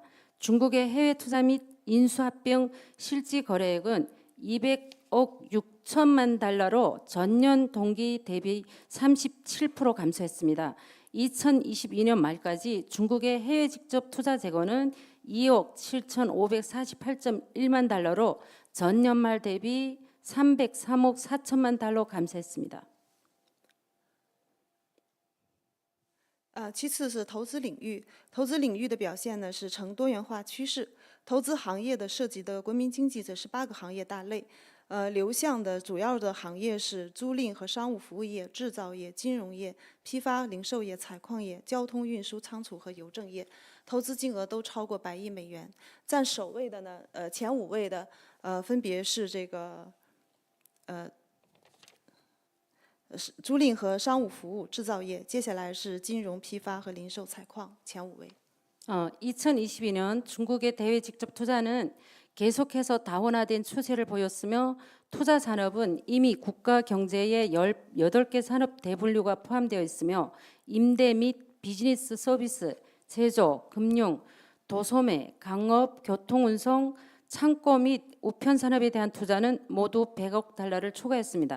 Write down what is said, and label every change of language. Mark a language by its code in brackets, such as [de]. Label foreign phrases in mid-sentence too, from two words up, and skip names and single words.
[ko] 중국의 해외 투자 및 인수합병 실질 거래액은 200억 6천만 달러로 전년 동기 대비 37% 감소했습니다. 2022년 말까지 중국의 해외 직접 투자 재고는 2억 7,548.1만 달러로 전년말 대비 303억 4천만 달러 감소했습니다. [zh] 其次是投资领域，投资领域的表现呢是呈多元化趋势。投资行业的涉及的国民经济则是8个行业大类，流向的主要的行业是租赁和商务服务业、制造业、金融业、批发零售业、采矿业、交通运输仓储和邮政业，投资金额都超过100亿美元。占首位的呢，前5位的分别是这个租赁和商务服务、制造业，接下来是金融、批发和零售、采矿，前5位。 [ko] 2022년 중국의 대외 직접 투자는 계속해서 다원화된 추세를 보였으며 투자 산업은 이미 국가 경제의 18개 산업 대분류가 포함되어 있으며 임대 및 비즈니스 서비스, 제조, 금융, 도소매, 강업, 교통운송, 창고 및 우편 산업에 대한 투자는 모두 100억 달러를 초과했습니다.